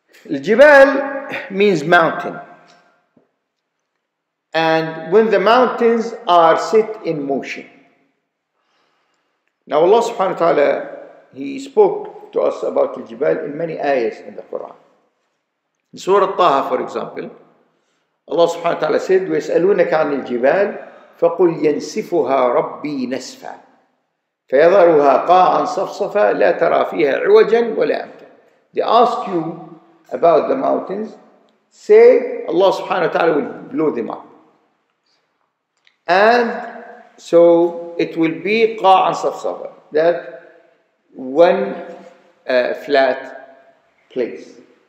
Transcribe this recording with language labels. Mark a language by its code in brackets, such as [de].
[en] Al-Jibal means mountain. And when the mountains are set in motion. Now Allah subhanahu wa ta'ala, He spoke to us about Al-Jibal in many ayahs in the Quran. [ar] In Surah Taha, for example, Allah subhanahu wa ta'ala said, وَيَسْأَلُونَكَ عَنِ الْجِبَالِ فَقُلْ يَنْسِفُهَا رَبِّي نَسْفًا فَيَذَرُهَا قَاعًا صَفْصَفًا لَا تَرَى فِيهَا عِوَجًا وَلَا أَمْتًا. [en] They ask you about the mountains, say Allah subhanahu wa ta'ala will blow them up. And so it will be قاعا صفصفا, that one flat place.